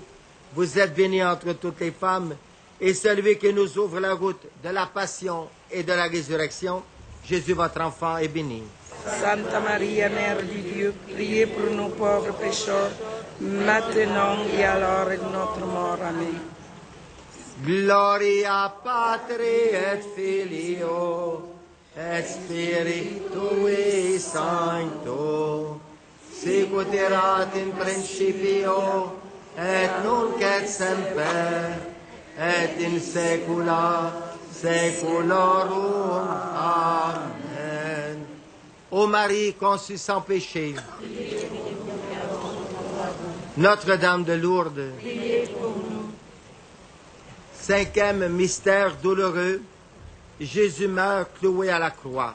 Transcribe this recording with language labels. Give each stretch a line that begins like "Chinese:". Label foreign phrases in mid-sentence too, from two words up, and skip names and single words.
French: Vous êtes bénie entre toutes les femmes. Et celui qui nous ouvre la route de la passion et de la résurrection, Jésus, votre enfant, est béni. Santa Maria, Mère de Dieu, priez pour nous pauvres pécheurs, maintenant et à l'heure de notre mort. Amen.
Latin: Gloria Patri et Filio et Spiritui Sancto, sicut erat in principio et nunc et semper et in saecula saeculorum. Amen.
French: Ô Marie conçue sans péché, Notre-Dame de Lourdes, cinquième mystère douloureux, Jésus meurt cloué à la croix.